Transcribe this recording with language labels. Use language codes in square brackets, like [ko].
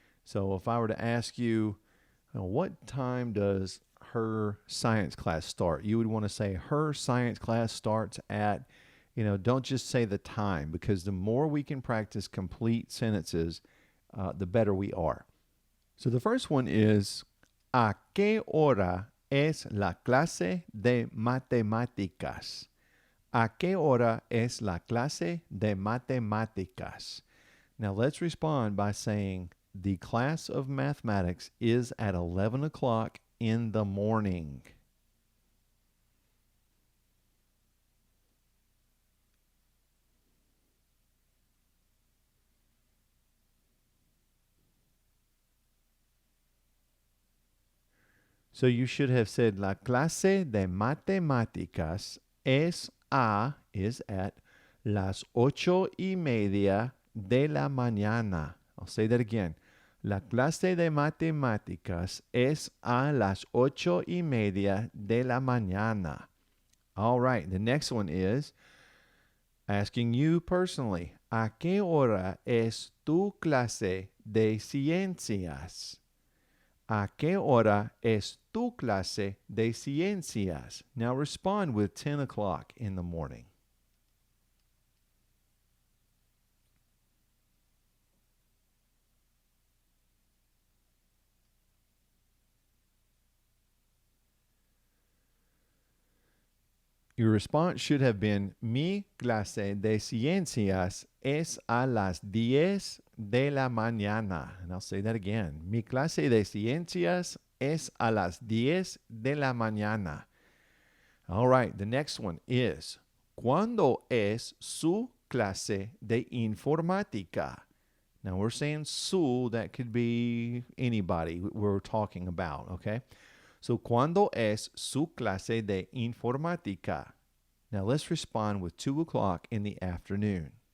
[en] So if I were to ask you, what time does her science class start? You would want to say her science class starts at, don't just say the time, because the more we can practice complete sentences, the better we are. So the first one is, [es] ¿a qué hora es la clase de matemáticas? ¿A qué hora es la clase de matemáticas? [en] Now let's respond by saying, the class of mathematics is at 11 o'clock in the morning. So you should have said, [es] la clase de matemáticas [en] is at [es] las 8:30 de la mañana. [en] I'll say that again. [es] La clase de matemáticas es a las 8:30 de la mañana. [en] All right. The next one is asking you personally. [es] ¿A qué hora es tu clase de ciencias? ¿A qué hora es tu clase de ciencias? [en] Now respond with 10 o'clock in the morning. Your response should have been, [es] mi clase de ciencias es a las 10 de la mañana. [en] And I'll say that again. [es] Mi clase de ciencias es a las 10 de la mañana. All right, the next one is, ¿cuándo es su clase de informática? [en] Now we're saying su, that could be anybody we're talking about, okay? [es] So, ¿cuándo es su clase de informática? [en] Now let's respond with 2 o'clock in the afternoon.